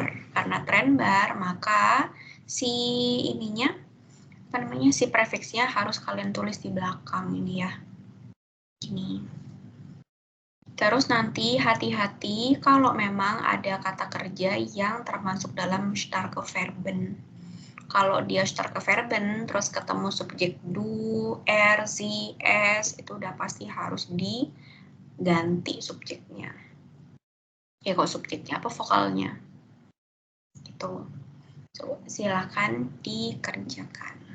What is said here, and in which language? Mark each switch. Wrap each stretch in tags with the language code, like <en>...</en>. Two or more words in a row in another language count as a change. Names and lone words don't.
<id>Karena Trennbar maka si ininya si prefiksnya harus kalian tulis di belakang ini ya. Ini. Terus nanti hati-hati kalau memang ada kata kerja yang termasuk dalam</id> <de>starke Verben.</de> <id>Kalau dia</id> <de>starke Verben,</de> <id>terus ketemu subjek</id> <de>du, er, sie, es,</de> <id>itu udah pasti harus diganti subjeknya. Ya kok subjeknya, apa vokalnya. Gitu. So, silakan dikerjakan.</id>